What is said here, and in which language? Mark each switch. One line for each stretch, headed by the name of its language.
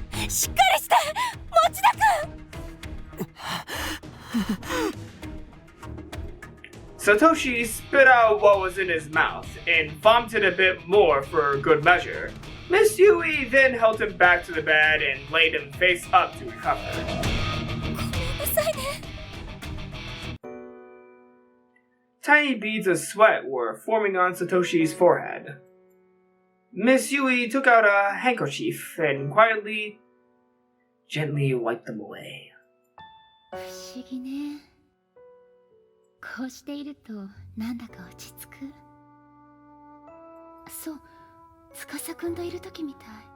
Japanese: しっかりして、持田くん。
English: Satoshi spit out what was in his mouth and vomited a bit more for good measure. Miss Yui then helped him back to the bed and laid him face up to recover.
Japanese: ごめんなさいね。
English: Tiny beads of sweat were forming on Satoshi's forehead. Miss Yui took out a handkerchief and quietly, gently wiped them away.
Japanese: 不思議ね。こうしているとなんだか落ち着く。そう、司くんといる時みたい。